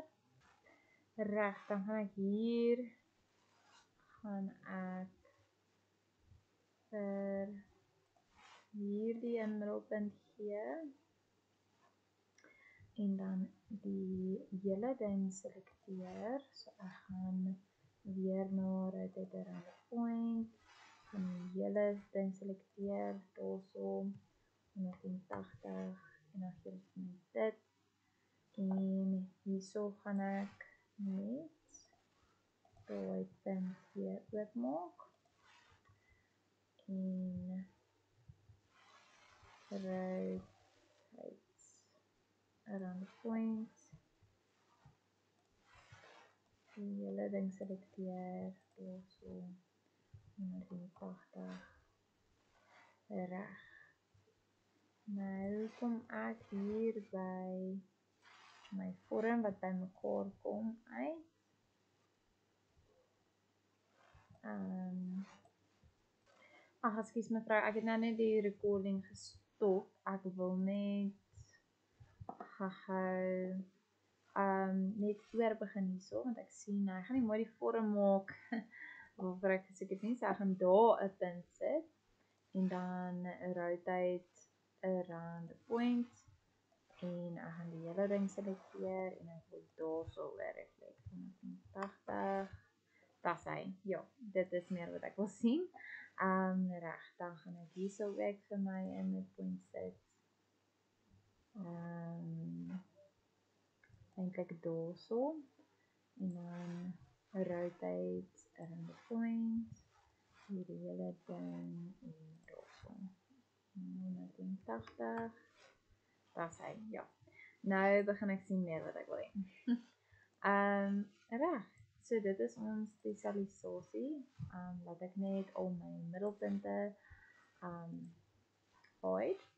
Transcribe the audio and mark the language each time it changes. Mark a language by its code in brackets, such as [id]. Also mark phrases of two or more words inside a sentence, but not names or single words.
[af] Reg, dan gaan ek hier gaan ek vir hierdie 'n middelpunt gee. En dan die hele ding selekteer. So ek gaan weer na [en] rotate around the point. [af] Gaan die hele ding selekteer, daarso 180 en dan gee ek my dit. En hierso gaan ek net daai punt weer oopmaak. [en] En rotate around the point. [af] Die hele ding selekteer, daarso 180. Reg. Nou kom ek hier by my vorm wat by mekaar kom uit. Ekskuus mevrou, ek het nou net die recording gestop. Ek wil net gou net voor begin hierso, want ek sien ek gaan nie mooi die vorm maak waarvoor ek gesoek het nie. So ek gaan daar 'n punt sit en dan [en] rotate around the point [af] en ek gaan die hele ding selekteer en ek wil daarso reflect 180. Das hy. Ja, dit is meer wat ek wil sien. Reg, dan gaan ek hierso ook vir my in die point sit. Eintlik daarso en dan [en] rotate around the point. [af] Hierdie hele ding en daarso 180. Das hy. Ja. Nou begin ek sien meer wat ek wil hê. Reg. So dit is ons tesalisasie. Laat ek net al my middelpunte haal.